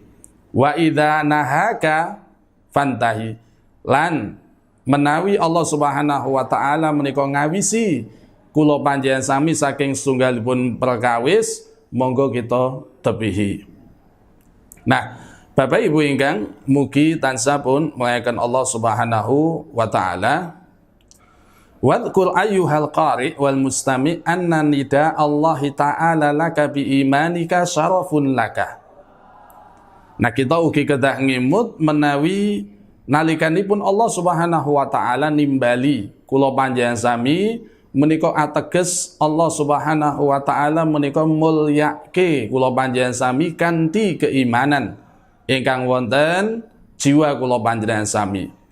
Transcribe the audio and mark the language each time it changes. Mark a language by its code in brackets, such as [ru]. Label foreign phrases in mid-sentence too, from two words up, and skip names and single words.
[ar] وإذا نهاك فانته [jv] lan menawi [ar] الله سبحانه وتعالى [jv] menika ngawisi kula panjenengan sami saking setunggalipun perkawis monggo kita tepihi. Nah, Bapak Ibu ingkang mugi tansah pun muliakan [ar] الله سبحانه وتعالى. واذكر أيها القارئ والمستمع أن نداء الله تعالى لك بإيمانك شرف لك. [jv] Nah kita ugi kedah ngimut menawi nalikanipun [ar] الله سبحانه وتعالى [jv] nimbali kula panjenengan sami menika ateges [ar] الله سبحانه وتعالى [jv] menika mulyake kula panjenengan sami kanthi keimanan ingkang wonten jiwa kula panjenengan sami.